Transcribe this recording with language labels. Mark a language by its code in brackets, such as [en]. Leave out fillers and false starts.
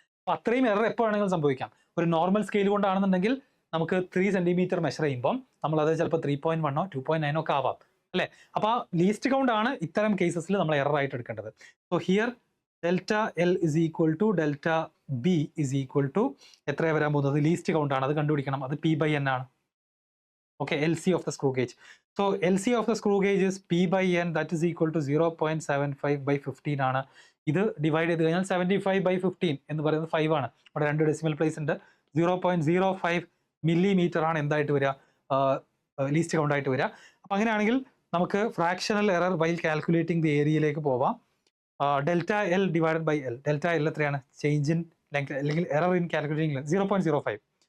[ml] അപ്പോൾ അത്രയും എറർ എപ്പോൾ വേണമെങ്കിലും സംഭവിക്കാം. ഒരു നോർമൽ സ്കെയിൽ കൊണ്ടാണെന്നുണ്ടെങ്കിൽ നമുക്ക് 3 സെന്റിമീറ്റർ മെഷർ ചെയ്യുമ്പോൾ നമ്മളത് ചിലപ്പോൾ 3.1 2.9 ഒക്കെ ആവാം അല്ലേ. അപ്പോൾ ആ ലീസ്റ്റ് കൗണ്ട് ആണ് ഇത്തരം കേസസിൽ നമ്മൾ എറർ ആയിട്ട് എടുക്കേണ്ടത്. [en] so here delta L is equal to [ml] delta B is equal to എത്രയാണ് വരാൻ പോകുന്നത്, ലീസ്റ്റ് കൗണ്ട് ആണ്, അത് കണ്ടുപിടിക്കണം. അത് P/N ആണ്. [en] Okay, LC of the screw gauge. So LC of the screw gauge is P/N, that is equal to 0.75/15 [ml] ആണ്. ഇത് ഡിവൈഡ് ചെയ്ത് കഴിഞ്ഞാൽ 75/15 എന്ന് പറയുന്നത് 5 ആണ്. അവിടെ 2 ഡെസിമൽ പ്ലേസ് ഉണ്ട്. 0.05 മില്ലിമീറ്റർ ആണ് എന്തായിട്ട് വരിക, ലീസ്റ്റ് കൗണ്ട് ആയിട്ട് വരിക. അപ്പോൾ അങ്ങനെയാണെങ്കിൽ നമുക്ക് fractional error while calculating the ഏരിയയിലേക്ക് പോവാം. Delta L divided by L. Delta L എത്രയാണ്, ചേഞ്ച് ഇൻ ലെങ്ത് അല്ലെങ്കിൽ എറർ ഇൻ കാൽക്കുലേറ്റിംഗ് ലെങ്ത് 0.05.